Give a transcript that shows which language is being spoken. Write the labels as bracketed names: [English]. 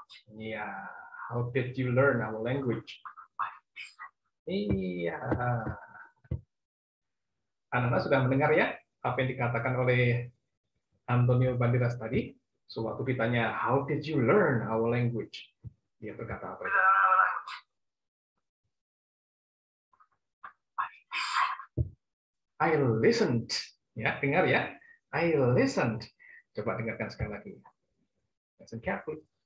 [Indonesian] Iya, [English] how did you learn our language? [Indonesian] Iya. Anak-anak sudah mendengar ya apa yang dikatakan oleh Antonio Banderas tadi? Sewaktu ditanya, [English] how did you learn our language? [Indonesian] Dia berkata apa? [English] I listened. [Indonesian] Ya, dengar ya. [English] I listened. [Indonesian] Coba dengarkan sekali lagi. [English] Listen carefully.